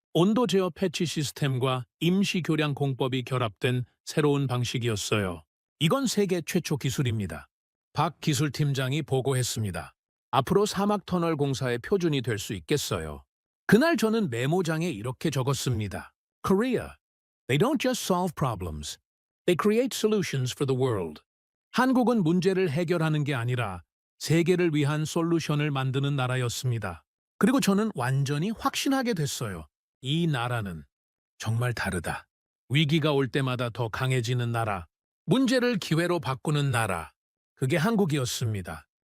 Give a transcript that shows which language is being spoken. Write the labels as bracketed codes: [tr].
[ko] 온도 제어 패치 시스템과 임시 교량 공법이 결합된 새로운 방식이었어요. 이건 세계 최초 기술입니다. 박 기술팀장이 보고했습니다. 앞으로 사막 터널 공사의 표준이 될 수 있겠어요. 그날 저는 메모장에 이렇게 적었습니다. [en] Korea, they don't just solve problems. They create solutions for the world. [ko] 한국은 문제를 해결하는 게 아니라 세계를 위한 솔루션을 만드는 나라였습니다. 그리고 저는 완전히 확신하게 됐어요. 이 나라는 정말 다르다. 위기가 올 때마다 더 강해지는 나라, 문제를 기회로 바꾸는 나라, 그게 한국이었습니다.